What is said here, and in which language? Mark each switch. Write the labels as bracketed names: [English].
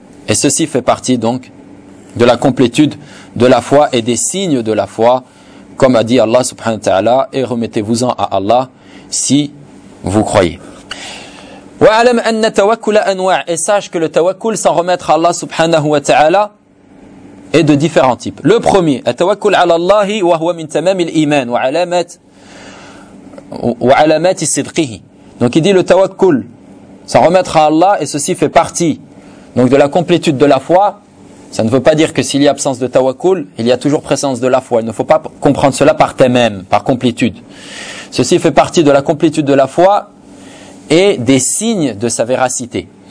[French] Et ceci fait partie donc de la complétude de la foi et des signes de la foi, comme a dit Allah subhanahu wa ta'ala, et remettez-vous-en à Allah si vous croyez. [Arabic] وَعَلَمْ أَنَّ تَوَكُّلَ أَنْوَعِ. [French] Et sache que le tawakkul, s'en remettre à Allah subhanahu wa ta'ala, est de différents types. Le premier, [Arabic] التوكل على الله وهو من تمام الإيمان وعلامات صدقه. [French] Donc il dit le tawakkul, s'en remettre à Allah, et ceci fait partie donc de la complétude de la foi. Ça ne veut pas dire que s'il y a absence de tawakkul, il y a toujours présence de la foi. Il ne faut pas comprendre cela par tamam, par complétude. Ceci fait partie de la complétude de la foi et des signes de sa véracité.